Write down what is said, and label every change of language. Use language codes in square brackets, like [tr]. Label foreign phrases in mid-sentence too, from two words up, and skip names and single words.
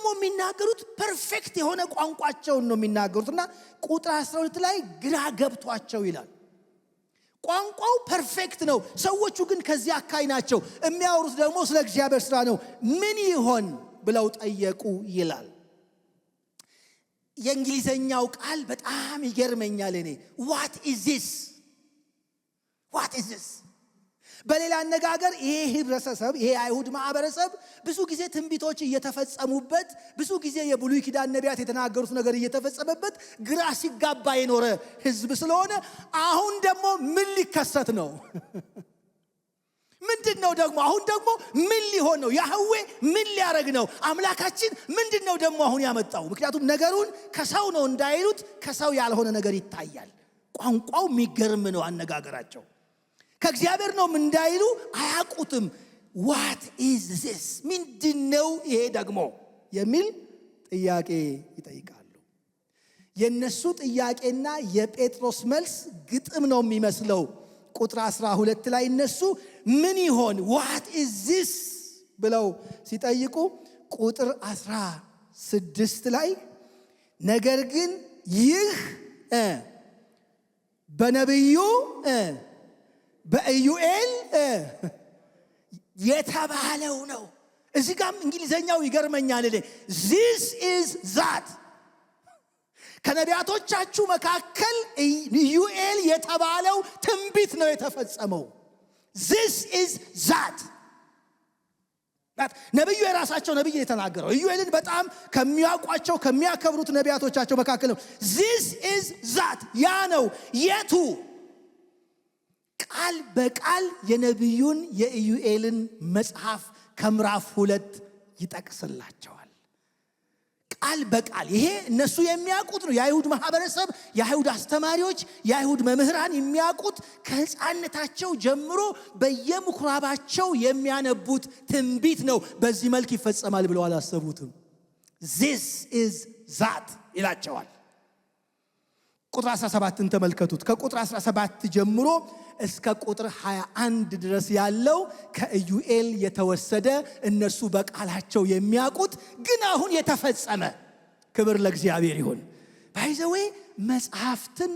[am] የሚናገሩት ፐርፌክት የሆነ ቋንቋቸውን ነው የሚናገሩትና ቁጥር 12 ላይ ግራ ገብቷቸው ይላል። ቋንቋው ፐርፌክት ነው፣ ሰዎቹ ግን ከዚህ አካይ ናቸው። የሚያወሩት ደግሞ ስለ እግዚአብሔር ሥራ ነው። ምን ይሆን ብለው ጠየቁ ይላል። የእንግሊዘኛው ቃል በጣም ይገርመኛል እኔ። [en] what is this? [am] በሌላ አነጋገር ይሄ ህብረተሰብ፣ ይሄ አይሁድ ማህበረሰብ ብዙ ጊዜ ትንቢቶች እየተፈጸሙበት፣ ብዙ ጊዜ የብሉይ ኪዳን ነቢያት የተናገሩት ነገር እየተፈጸመበት ግራ ሲጋባ የኖረ ህዝብ ስለሆነ አሁን ደግሞ ምን ሊከሰት ነው? ምንድነው ደግሞ አሁን ደግሞ ምን ሊሆን ነው? ያህዌ ምን ሊያረግ ነው? አምላካችን ምንድነው ደግሞ አሁን ያመጣው? ምክንያቱም ነገሩን ከሰው ነው እንዳይሉት ከሰው ያልሆነ ነገር ይታያል። ቋንቋው የሚገርም ነው አነጋገራቸው። ከእግዚአብሔር ነው እንዳይሉ አያውቁትም። [en] what is this? [am] ምንድነው ይሄ ደግሞ የሚል ጥያቄ ይጠይቃሉ። የነሱ ጥያቄና የጴጥሮስ መልስ ግጥም ነው የሚመስለው። ቁጥር 12 ላይ እነሱ ምን ይሆን [en] what is this [am] ብለው ሲጠይቁ ቁጥር 16 ላይ ነገር ግን ይህ በነብዩ በኢዩኤል የተባለው ነው። እዚህ ጋር እንግሊዘኛው ይገርመኛል። [en] this is that [am] ከነቢያቶቻችሁ መካከል ኢዩኤል የተባለው ትንቢት ነው የተፈጸመው። [en] this is that [am] ነብዩ የራሳቸው ነብይ የተናገረው ኢዩኤልን በጣም ከሚያውቋቸው ከሚያከብሩት ነቢያቶቻቸው መካከል ነው። [en] this is that [am] ያ ነው የቱ? ቃል በቃል የነብዩን የኢዩኤልን መጽሐፍ ከምዕራፍ 2 ይጠቅስላቸዋል። ቃል በቃል ይሄ እነሱ የሚያውቁት ነው። የአይሁድ ማህበረሰብ፣ የአይሁድ አስተማሪዎች፣ የአይሁድ መምህራን የሚያውቁት ከሕፃንነታቸው ጀምሮ በየምኩራባቸው የሚያነቡት ትንቢት ነው። በዚህ መልክ ይፈጸማል ብለው አላሰቡትም። [en] this is that [am] ይላቸዋል። ቁጥር 17ን ተመልከቱት። ከቁጥር 17 ጀምሮ እስከ ቁጥር 21 ድረስ ያለው ከኢዩኤል የተወሰደ እነሱ በቃላቸው የሚያውቁት ግን አሁን የተፈጸመ። ክብር ለእግዚአብሔር ይሁን። ባይዘዌ መጽሐፍትን